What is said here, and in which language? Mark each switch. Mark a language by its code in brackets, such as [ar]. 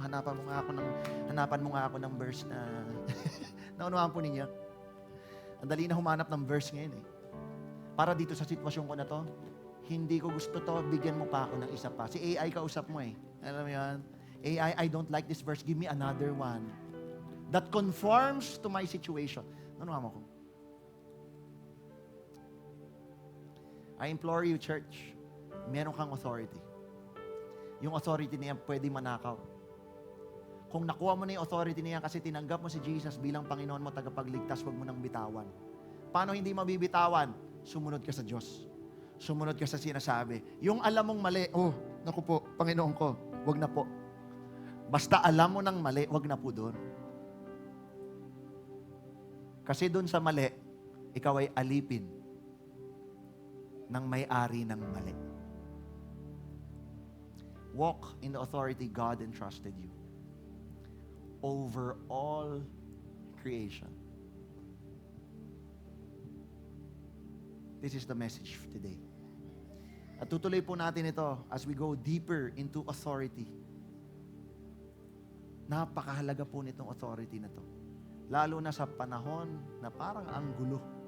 [tl] Hanapan mo nga ako ng verse na naunawaan po ninyo. Ang dali na humanap ng verse ngayon eh. Para dito sa sitwasyon ko na to, hindi ko gusto to, bigyan mo pa ako ng isa pa. Si AI kausap mo eh. Alam mo yan? [en] AI, I don't like this verse, give me another one that conforms to my situation. [tl] Naunawaan mo ko? [en] I implore you, church, [tl] meron kang [en] authority. [tl] Yung authority niya pwede manakaw. Kung nakuha mo na yung authority niya kasi tinanggap mo si Jesus bilang Panginoon mo, tagapagligtas, huwag mo nang bitawan. Paano hindi mabibitawan? Sumunod ka sa Diyos. Sumunod ka sa sinasabi. Yung alam mong mali, naku po, Panginoon ko, huwag na po. Basta alam mo ng mali, huwag na po doon. Kasi doon sa mali, ikaw ay alipin ng may-ari ng mali. [en] Walk in the authority God entrusted you over all creation. This is the message today. [tl] At tutuloy po natin ito [en] as we go deeper into authority. [tl] Napakahalaga po nitong authority na to. Lalo na sa panahon na parang ang gulo.